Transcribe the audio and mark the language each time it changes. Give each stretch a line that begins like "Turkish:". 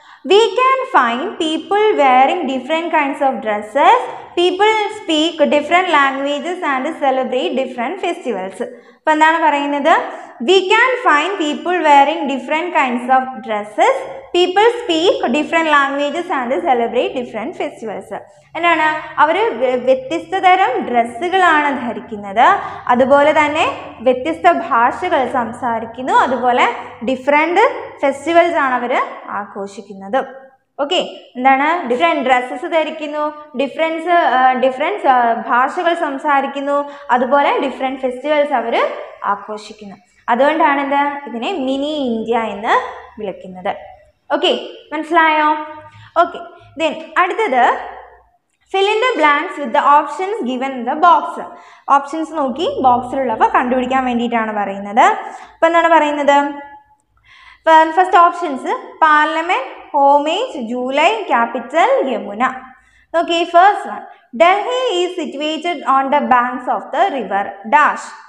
English: We can find people wearing different kinds of dresses. People speak different languages and celebrate different festivals.
Malayalam: അപ്പോൾ എന്താണ് പറയുന്നത്?
English: We can find people wearing different kinds of dresses. People speak different languages and celebrate different festivals.
Malayalam: എന്താണ്, അവർ വ്യത്യസ്ത തരം ഡ്രസ്സുകളാണ് ധരിക്കുന്നത്, അതുപോലെ തന്നെ വ്യത്യസ്ത ഭാഷകൾ സംസാരിക്കുന്നു, അതുപോലെ ഡിഫറെൻറ്റ് ഫെസ്റ്റിവൽസ് ആണ് അവർ ആഘോഷിക്കുന്നത്. ഓക്കെ, എന്താണ്, ഡിഫറെൻറ്റ് ഡ്രസ്സസ് ധരിക്കുന്നു, ഡിഫറെൻറ്റ് ഭാഷകൾ സംസാരിക്കുന്നു, അതുപോലെ ഡിഫറെൻറ്റ് ഫെസ്റ്റിവൽസ് അവർ ആഘോഷിക്കുന്നു. അതുകൊണ്ടാണ് ഇതിനെ മിനി ഇന്ത്യ എന്ന് വിളിക്കുന്നത്. ഓക്കെ, മനസ്സിലായോ?
English: Okay, then അടുത്തത് fill in the blanks with the options given in the box.
Malayalam: Options നോക്കി ബോക്സിലുള്ളവ കണ്ടുപിടിക്കാൻ വേണ്ടിയിട്ടാണ് പറയുന്നത്. അപ്പോൾ എന്താണ് പറയുന്നത്?
English: First options parliament, homage, July, capital, Yamuna. നോക്കി, first one, Delhi is situated on the banks of the river dash.